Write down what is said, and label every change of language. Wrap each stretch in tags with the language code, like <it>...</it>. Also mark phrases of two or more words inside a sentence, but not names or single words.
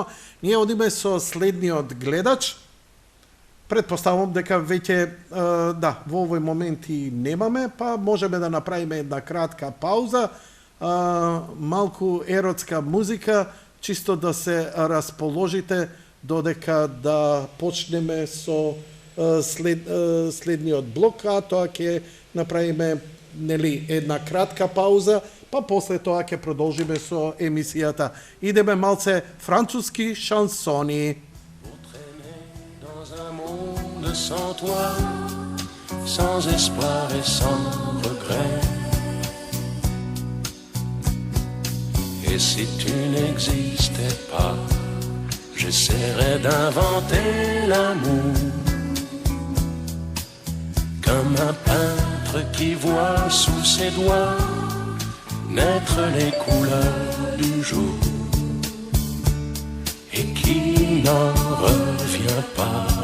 <mk>Ние одиме со следниот гледач. Предпоставувам дека веќе, во овој момент и немаме, па можеме да направиме една кратка пауза, малку еротска музика, чисто да се расположите додека да почнеме со следниот блок, а тоа ќе направиме една кратка пауза, па после тоа ќе продолжиме со емисијата. Идеме малце француски шансони.</mk> <fr>Sans toi, sans espoir et sans regret. Et si tu n'existais pas, j'essaierais d'inventer l'amour, comme un peintre qui voit sous ses doigts naître les couleurs du jour et qui n'en revient pas.</fr>